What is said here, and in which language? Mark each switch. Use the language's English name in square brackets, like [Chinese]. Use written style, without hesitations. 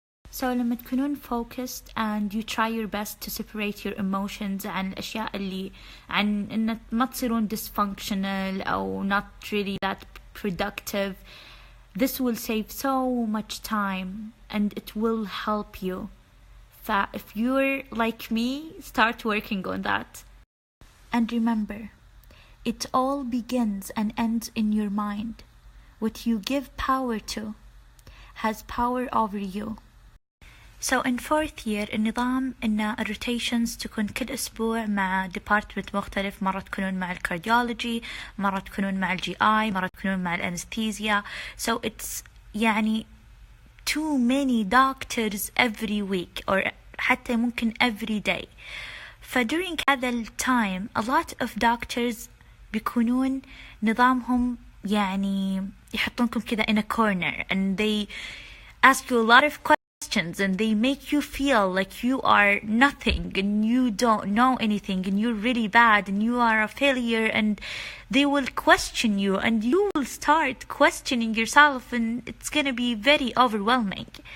[English] So لما تكونون focused and you try your best to separate your emotions [Arabic] عن الأشياء اللي عن إن ما تصيرون [English] dysfunctional أو not really that productive, this will save so much time and it will help you. If you're like me, start working on that. And remember, it all begins and ends in your mind. What you give power to has power over you. So in fourth year [Arabic] النظام إن الروتيشنز تكون كل أسبوع مع department مختلف. مرة تكونون مع الكارديولوجي، مرة تكونون مع الجي آي، مرة تكونون مع الأنستيزيا. [English] So it's يعني too many doctors every week or حتى ممكن every day. فduring هذا التايم a lot of doctors [Arabic] بيكونون نظامهم يعني يحطونكم كذا [English] in a corner and they ask you a lot of questions and they make you feel like you are nothing and you don't know anything and you're really bad and you are a failure, and they will question you and you will start questioning yourself and it's gonna be very overwhelming.